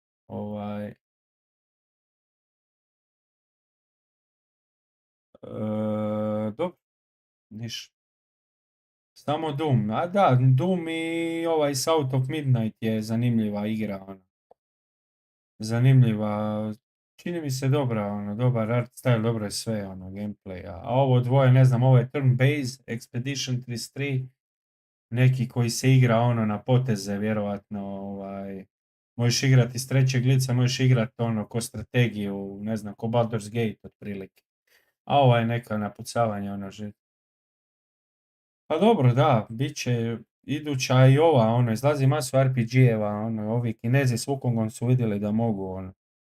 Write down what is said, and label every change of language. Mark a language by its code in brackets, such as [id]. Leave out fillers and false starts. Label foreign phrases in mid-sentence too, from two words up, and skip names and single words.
[bs] Dobro, ništa. Samo Doom, a da, Doom i ovaj South of Midnight je zanimljiva igra, ono. Zanimljiva, čini mi se dobra, ono, dobar [en] art style, [bs] dobro je sve, ono, gameplay, a ovo dvoje, ne znam, ovo je turn-based, Expedition 33, neki koji se igra, ono, na poteze, vjerovatno, možeš igrati iz trećeg lica, možeš igrati, ono, ko strategiju, ne znam, ko Baldur's Gate, otprilike. A ovo je neka napucavanja, ono, Pa dobro, da, bit će iduća i ova, ono, izlazi masu RPG-eva, ono, ovi Kinezi s Wukongom su vidjeli da mogu, ono.